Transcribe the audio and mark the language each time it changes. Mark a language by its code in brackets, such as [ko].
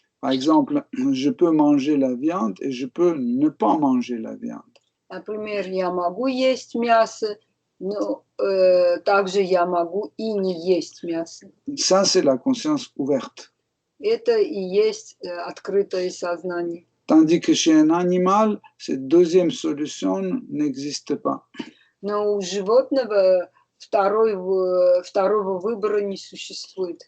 [fr] Par exemple, je peux manger la viande et je peux ne pas manger la viande. [ru] Например, я могу есть мясо, но также я могу и не есть мясо. [fr] Ça, c'est la conscience ouverte. [ru] Это и есть открытое сознание. [fr] Tandis que chez un animal, cette deuxième solution n'existe pas. [ru] Но у животного второго выбора не существует.